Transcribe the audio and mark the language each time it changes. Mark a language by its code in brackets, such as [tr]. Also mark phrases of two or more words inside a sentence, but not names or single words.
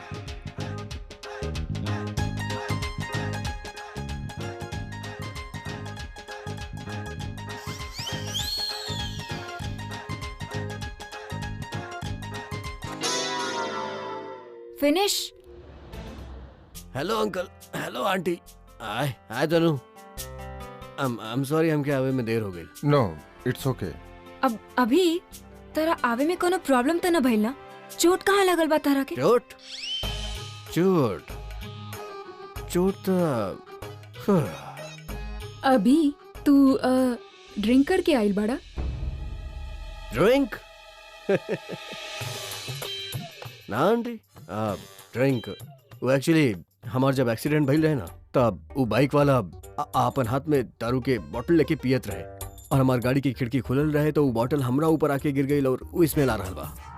[bho] फिनिश। हेलो अंकल, हेलो आंटी। आय आय तनु। [en] I am sorry, [bho] हमके आवे में देर हो गई। [en] No it's okay. [bho] अब अभी तेरा आवे में कोनो प्रॉब्लम तो न भइल ना? चोट कहाँ लगल बा तारा के? चोट चोट चोट तो अभी तू ड्रिंक करके आइल बड़ा। ड्रिंक ना आंटी, ड्रिंक वो एक्चुअली हमार जब एक्सीडेंट भइल रहे ना, तब वो बाइक वाला अपन हाथ में दारू के बोतल लेके पियत रहे, और हमार गाड़ी की खिड़की खुलल रहे तो वो बोतल हमरा ऊपर आके गिर गई और वो स्मेल आ रहल बा।